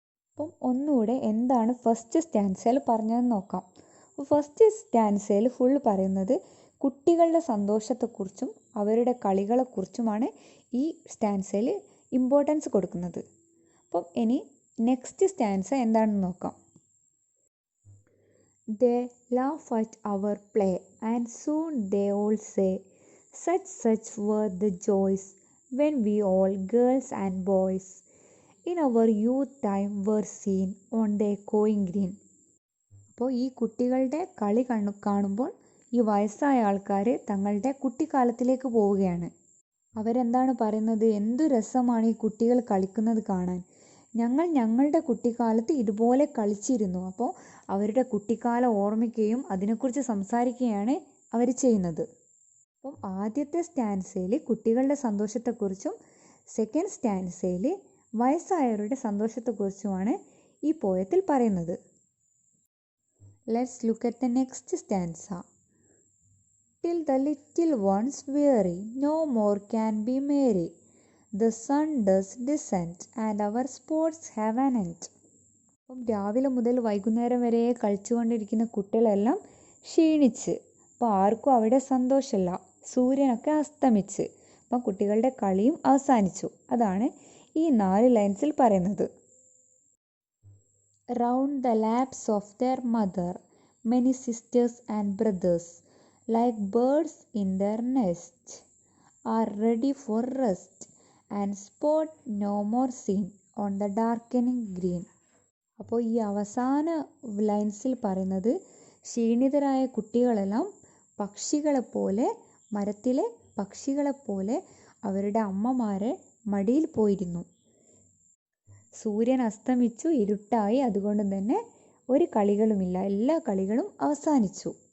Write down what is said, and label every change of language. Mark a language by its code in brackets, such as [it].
[ml] അപ്പം ഒന്നുകൂടെ എന്താണ് ഫസ്റ്റ് സ്റ്റാൻസയിൽ പറഞ്ഞതെന്ന് നോക്കാം. ഫസ്റ്റ് സ്റ്റാൻസയിൽ ഫുൾ പറയുന്നത് കുട്ടികളുടെ സന്തോഷത്തെക്കുറിച്ചും അവരുടെ കളികളെക്കുറിച്ചുമാണ് ഈ സ്റ്റാൻസയിൽ ഇമ്പോർട്ടൻസ് കൊടുക്കുന്നത്. അപ്പം ഇനി നെക്സ്റ്റ് സ്റ്റാൻസ എന്താണെന്ന് നോക്കാം. [en] They laugh at our play and soon they all say such were the joys when we all girls and boys in our youth time were seen on the echoing green. [ml] അപ്പോൾ ഈ കുട്ടികളുടെ കളി കാണുമ്പോൾ ഈ വയസ്സായ ആൾക്കാർ തങ്ങളുടെ കുട്ടിക്കാലത്തിലേക്ക് പോവുകയാണ്. അവരെന്താണ് പറയുന്നത്? എന്തു രസമാണ് ഈ കുട്ടികൾ കളിക്കുന്നത് കാണാൻ. ഞങ്ങളുടെ കുട്ടിക്കാലത്ത് ഇതുപോലെ കളിച്ചിരുന്നു. അപ്പോൾ അവരുടെ കുട്ടിക്കാലം ഓർമ്മിക്കുകയും അതിനെക്കുറിച്ച് സംസാരിക്കുകയാണ് അവർ ചെയ്യുന്നത്. അപ്പം ആദ്യത്തെ സ്റ്റാൻസയിൽ കുട്ടികളുടെ സന്തോഷത്തെക്കുറിച്ചും സെക്കൻഡ് സ്റ്റാൻസയിൽ വയസ്സായവരുടെ സന്തോഷത്തെക്കുറിച്ചുമാണ് ഈ പോയത്തിൽ പറയുന്നത്. [en] Let's look at the next stanza. Till the little ones weary, no more can be merry. The sun does descend and our sports have an end. [ml] അപ്പം രാവിലെ മുതൽ വൈകുന്നേരം വരെ കളിച്ചുകൊണ്ടിരിക്കുന്ന കുട്ടികളെല്ലാം ക്ഷീണിച്ച്, അപ്പോൾ ആർക്കും അവിടെ സന്തോഷമില്ല. സൂര്യനൊക്കെ അസ്തമിച്ച്, അപ്പം കുട്ടികളുടെ കളിയും അവസാനിച്ചു. അതാണ് ഈ 4 ലൈൻസിൽ പറയുന്നത്. [en] Round the laps of their mother, many sisters and brothers, like birds in their nest, are ready for rest, and sport no more seen on the darkening green. [ml] അപ്പോൾ ഈ അവസാന ലൈൻസിൽ പറയുന്നത് ക്ഷീണിതരായ കുട്ടികളെല്ലാം പക്ഷികളെപ്പോലെ, മരത്തിലെ പക്ഷികളെപ്പോലെ അവരുടെ അമ്മമാരെ മടിയിൽ പോയിരുന്നു. സൂര്യൻ അസ്തമിച്ചു, ഇരുട്ടായി, അതുകൊണ്ട് തന്നെ ഒരു കളികളുമില്ല, എല്ലാ കളികളും അവസാനിച്ചു.